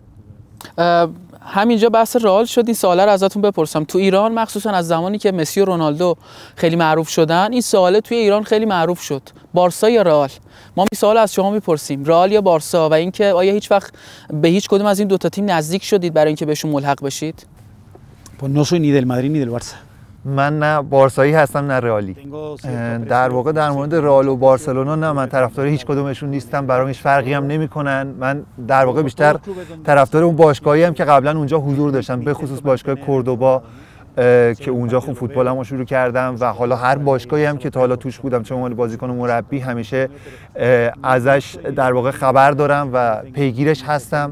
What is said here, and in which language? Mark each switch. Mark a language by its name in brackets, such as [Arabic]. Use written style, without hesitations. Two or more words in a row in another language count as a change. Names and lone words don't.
[Persian] همینجا بحث رئال شد. این سواله رو ازتون بپرسم. تو ایران مخصوصا از زمانی که مسی و رونالدو خیلی معروف شدن این سواله توی ایران خیلی معروف شد، بارسا یا رئال؟ ما این سوال از شما میپرسیم، رئال یا بارسا، و اینکه آیا هیچ وقت به هیچ کدوم از این دو تا تیم نزدیک شدید برای اینکه بهشون ملحق بشید؟ [Spanish] Pues no soy ni del Madrid ni del Barça. [Persian] من نه بارسایی هستم نه رئالی. در واقع در مورد رئال و بارسلونا نه، من طرفدار هیچ کدومشون نیستم، برام هیچ فرقی هم نمیکنن. من در واقع بیشتر طرفدار اون باشگاهی ام که قبلا اونجا حضور داشتم، به خصوص باشگاه کوردوبا که اونجا خوب فوتبالمو شروع کردم و حالا هر باشگاهی هم که تا حالا توش بودم چه عنوان بازیکن و مربی همیشه ازش در واقع خبر دارم و پیگیرش هستم.